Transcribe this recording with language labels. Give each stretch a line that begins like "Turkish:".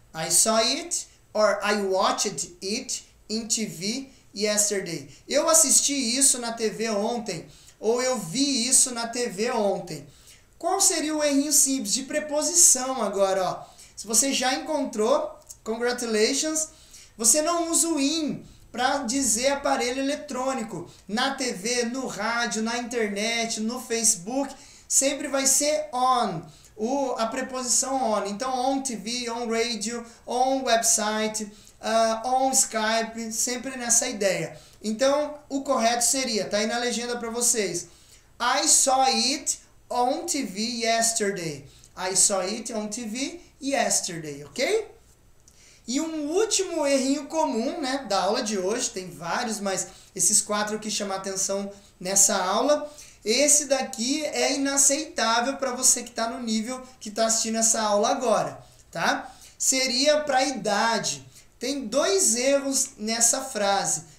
English: I saw it or I watched it in TV yesterday.
Portuguese: Eu assisti isso na TV ontem. Ou eu vi isso na TV ontem. Qual seria o errinho simples de preposição agora, ó? Se você já encontrou, congratulations, você não usa o in para dizer aparelho eletrônico. Na TV, no rádio, na internet, no Facebook, sempre vai ser on. A preposição on. Então,
English: on TV, on radio, on website, on Skype,
Portuguese: sempre nessa ideia. Então, o correto seria, tá aí na legenda para vocês.
English: I saw it on TV yesterday. I saw it on TV yesterday, ok?
Portuguese: E um último errinho comum, né, da aula de hoje, tem vários, mas esses 4 eu quis chamar a atenção nessa aula. Esse daqui é inaceitável para você que está no nível que está assistindo essa aula agora, tá? Seria para a idade. Tem 2 erros nessa frase.